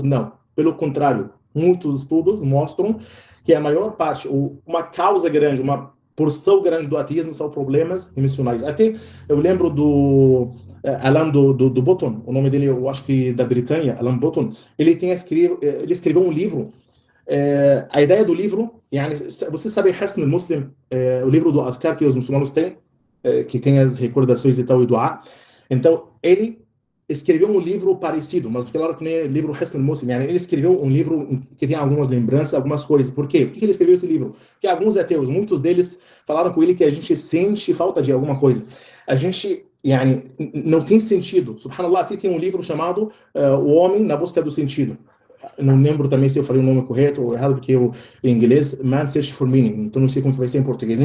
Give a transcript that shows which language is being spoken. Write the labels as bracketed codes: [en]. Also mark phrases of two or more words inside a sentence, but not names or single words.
[pt] Não, pelo contrário, muitos estudos mostram que a maior parte, uma causa grande, uma porção grande do ateísmo são problemas emocionais. Até eu lembro do Alain do Botton, o nome dele eu acho que da Britânia, Alain Botton, ele escreveu um livro. A ideia do livro, você sabe Hisn al-Muslim, o livro do Adhkar que os muçulmanos têm, que tem as recordações e tal, e doa. Então, ele escreveu um livro parecido, mas claro que não é livro Hisn al-Muslim. Ele escreveu um livro que tem algumas lembranças, algumas coisas. Por quê? Por que ele escreveu esse livro? Porque alguns ateus, muitos deles falaram com ele que a gente sente falta de alguma coisa. A gente, não tem sentido. Subhanallah, tem um livro chamado O Homem na Busca do Sentido. Não lembro também se eu falei o nome correto ou errado, porque em inglês, Man Search for Meaning, então não sei como que vai ser em português.